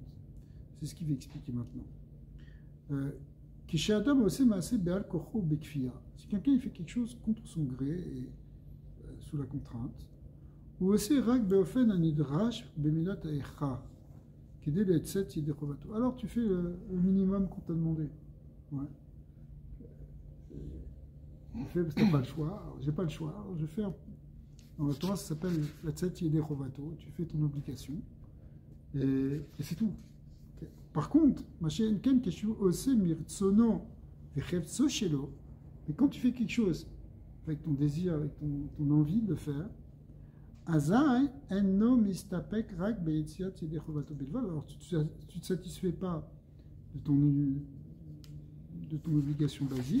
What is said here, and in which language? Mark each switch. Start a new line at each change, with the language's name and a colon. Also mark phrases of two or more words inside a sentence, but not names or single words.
French: C'est ce qu'il va expliquer maintenant. Si quelqu'un il fait quelque chose contre son gré et sous la contrainte, ou aussi alors tu fais le minimum qu'on t'a demandé. Ouais. Je fais parce que t'as pas le choix. Alors, j'ai pas le choix. Alors, je fais dans la Torah, ça s'appelle
Hebrew: לצאת ידי חובתו.
French: Tu fais ton obligation et c'est tout. Okay. Par contre, mais quand tu fais quelque chose avec ton désir, avec ton envie de le faire, alors tu ne te satisfais pas de ton obligation basique.